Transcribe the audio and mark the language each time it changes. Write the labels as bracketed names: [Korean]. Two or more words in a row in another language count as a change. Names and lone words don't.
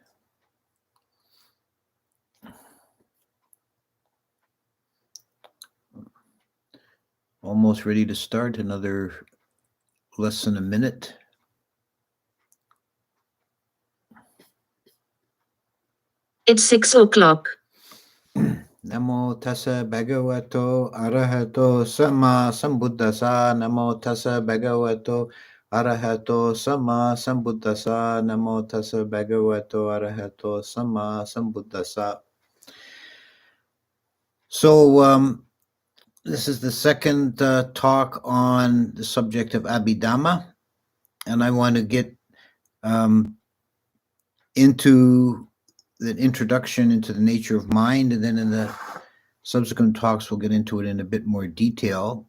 [English] Almost ready to start. Another less than a minute. It's 6 o'clock. [Pali] Namo tassa bhagavato arahato sama sambuddhasa. Namo tassa bhagavato arahato sama sambuddhasa. Namo tassa bhagavato arahato sama sambuddhasa. [English] So this is the second talk on the subject of Abhidhamma, and I want to get into the introduction into the nature of mind, and then in the subsequent talks we'll get into it in a bit more detail.